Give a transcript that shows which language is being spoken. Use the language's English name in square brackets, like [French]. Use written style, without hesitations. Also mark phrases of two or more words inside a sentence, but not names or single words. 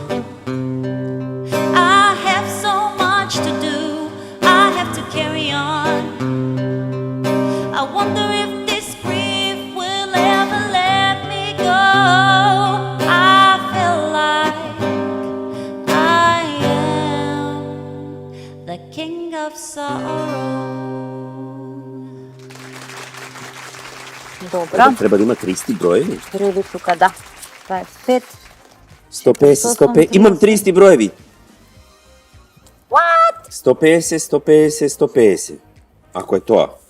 [English] I have so much to do, I have to carry on. I wonder if this grief will ever let me go. I feel like I am the king of sorrow. [Macedonian] Добра. Треба да има 30 броеви. [Bulgarian] Реди тука, да. Това е 5. [Macedonian] 150, 150. Имам 30 броеви. [English] What? [Macedonian] 150, 150, 150. Ако е тоа.